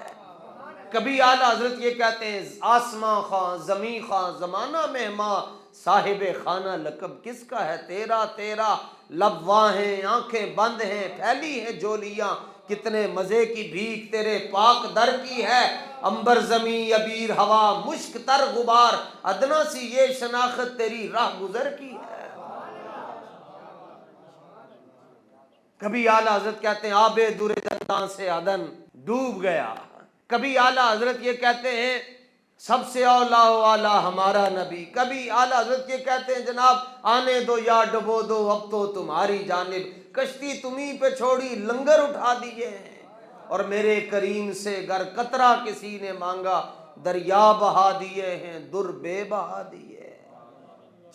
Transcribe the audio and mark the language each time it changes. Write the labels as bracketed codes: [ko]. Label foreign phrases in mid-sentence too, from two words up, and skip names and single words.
[ur] کبھی اعلیٰ حضرت یہ کہتے ہیں آسماں خاں زمین خاں زمانہ مہماں، صاحب خانہ لقب کس کا ہے تیرا، تیرا لب واں ہیں آنکھیں بند ہیں پھیلی ہیں جولیاں، کتنے مزے کی بھیک تیرے پاک در کی ہے، امبر زمین عبیر ہوا مشک تر غبار، ادنا سی یہ شناخت تیری راہ گزر کی ہے۔ کبھی اعلیٰ حضرت کہتے ہیں آب در دنداں سے عدن ڈوب گیا، کبھی اعلیٰ حضرت یہ کہتے ہیں سب سے اولا و اعلیٰ ہمارا نبی، کبھی اعلیٰ حضرت یہ کہتے ہیں جناب آنے دو یا ڈبو دو اب تو تمہاری جانب، کشتی تمہیں پہ چھوڑی لنگر اٹھا دیے ہیں، اور میرے کریم سے گر قطرہ کسی نے مانگا دریا بہا دیے ہیں در بے بہا دیے ہیں۔